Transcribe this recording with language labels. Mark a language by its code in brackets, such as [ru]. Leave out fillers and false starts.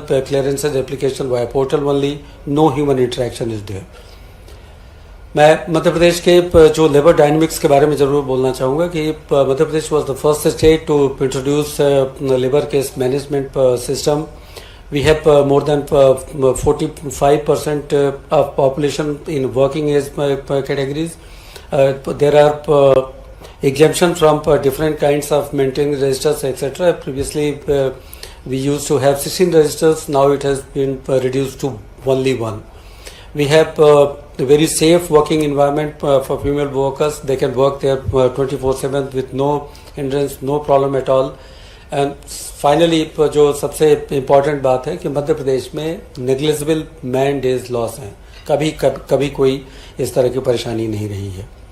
[en] Clearances application via portal only. No human interaction is there. [hi] मैं मध्य प्रदेश के जो labour dynamics के बारे में जरूर बोलना चाहूँगा कि Madhya Pradesh [en] Was the first state to introduce labour case management system. We have more than 45% of population in working age categories. There are exemption from different kinds of maintaining registers, etc. Previously, we used to have 16 registers. Now it has been reduced to only one. We have a very safe working environment for female workers. They can work there 24/7 with no hindrance, no problem at all. [hi] And finally जो सबसे important बात है कि मध्य प्रदेश में negligible man days loss हैं, कभी कोई इस तरह की परेशानी नहीं रही है.